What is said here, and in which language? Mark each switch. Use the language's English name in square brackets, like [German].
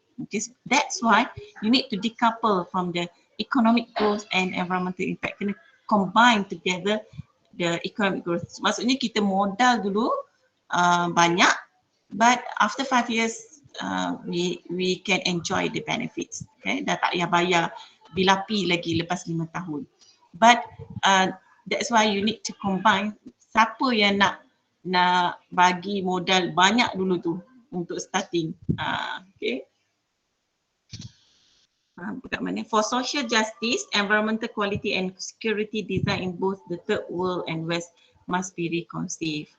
[English] Okay, so that's why you need to decouple from the economic growth and environmental impact. [Malay] Kena [English] combine together the economic growth. [Malay] Maksudnya kita modal dulu banyak, [English] but after 5 years we can enjoy the benefits. [Malay] Okay, dah tak payah bayar bilapi lagi lepas 5 tahun. [English] But that's why you need to combine. [Malay] Siapa yang nak bagi modal banyak dulu tu untuk starting. Okay. Dekat mana? [English] For social justice, environmental quality and security design in both the third world and west must be reconciled.